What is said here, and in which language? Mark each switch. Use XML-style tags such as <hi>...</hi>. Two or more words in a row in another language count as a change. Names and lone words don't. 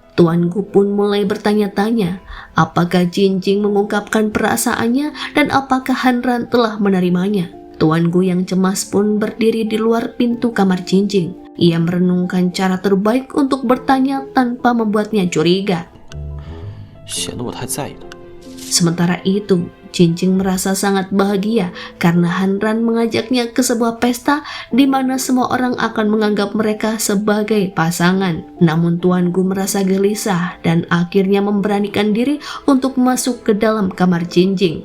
<id>Tuanku pun mulai bertanya-tanya, apakah Jinjing mengungkapkan perasaannya dan apakah Hanran telah menerimanya. Tuanku yang cemas pun berdiri di luar pintu kamar Jinjing. Ia merenungkan cara terbaik untuk bertanya tanpa membuatnya curiga.</id> <zh>显得我太在意了。</zh> <id>Sementara itu, Jinjing merasa sangat bahagia karena Hanran mengajaknya ke sebuah pesta di mana semua orang akan menganggap mereka sebagai pasangan. Namun tuanku merasa gelisah dan akhirnya memberanikan diri untuk masuk ke dalam kamar Jinjing.</id>